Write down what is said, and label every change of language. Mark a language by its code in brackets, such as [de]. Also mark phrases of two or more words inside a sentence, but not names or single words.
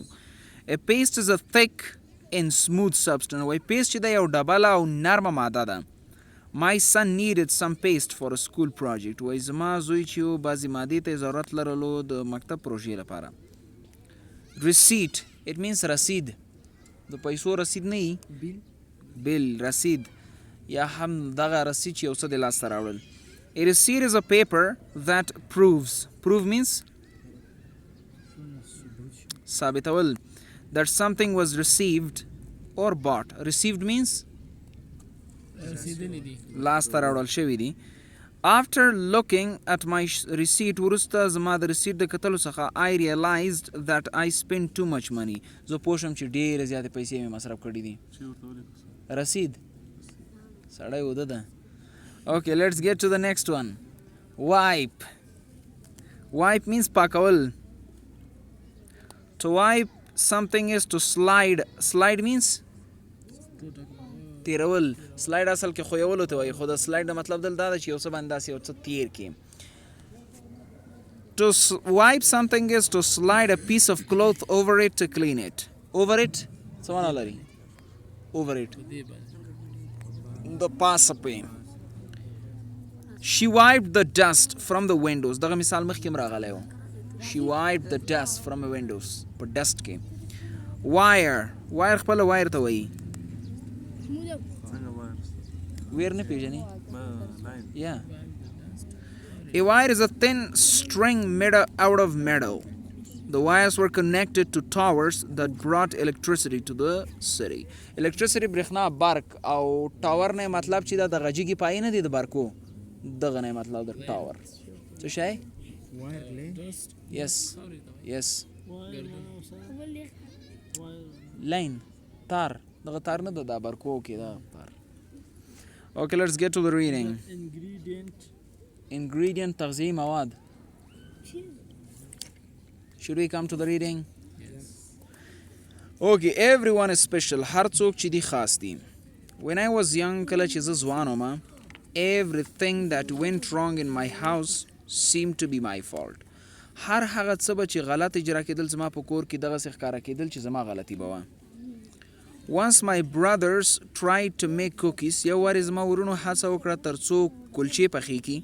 [en] A paste is a thick and smooth substance. [ps] وای پیسټ چې ده یو ډبله او نرمه ماده ده. [en] My son needed some paste for a school project. [ps] وای زما زوی چې و بعضې مادې ته یې ضرورت لرلو د مکتب پروژې لپاره. [en] Receipt it means رسید. [ps] د پیسو رسید نه وي بیل رسید یا هم دغه رسید چې یو څه د لاسته راوړل. [en] A receipt is a paper that proves. Prove means ثابتول that something was received or bought. Received means last [ps] راوړل شوی دی. [en] After looking at my receipt [ps] وروسته زما د receipt د کتلو څخه [en] I realized that I spent too much money. [ps] زه پوه شم چې ډېرې زیاتې پیسې مې مصرف کړي دي. رسید سړی اوده ده. [en] Okay, let's get to the next one. Wipe. Wipe means پاکول. To wipe something is to slide. Slide means تیرول. [ps] سلاید اصل کې خویولو ته وایي، خو د سلاید د مطلب دلته دا ده چې یو څه باندې داسې یو څه تیر کړي. [en] To wipe something is to slide a piece of cloth over it to clean it. Over it [ps] څه معنا لري؟ [en] Over it [ps] د پاسه پې. [en] She wiped the dust from the windows. [ps] دغه مثال مخکې هم راغلی و. [en] She wiped the dust from the windows. [ps] په dust کې. [en] Wire. Wire [ps] خپله wire ته وایي. ویر نه پیژني؟ [en] Yeah. A wire is a thin string made out of metal. The wires were connected to towers that brought electricity to the city. [ps] Electricity برېښنا برق او ټاور نه مطلب چې دا د غږیږي پای نه دی د برقو. دغه نه مطلب د ټاور. څه شی؟ [en] Yes. Yes. Line. [ps] تار. دغه تار نه د برقو کې دا تار. [en] Okay, let's get to the reading. [ps] Ingredient تغذیه‌ي مواد. [en] Should we come to the reading? Yes. Okay, everyone is special. [ps] هر څوک چې دی خاص دی. [en] When I was young, [ps] کله چې زه ځوان وم, [en] everything that went wrong in my house seemed to be my fault. [ps] هر هغه څه به چې غلط اجرا کېدل زما په کور کې دغسې ښکاره کېدل چې زما غلطي به وه. [en] Once my brothers tried to make cookies. [ps] یو وارې زما ورونو هڅه وکړه تر څو کلچې پخې کړي.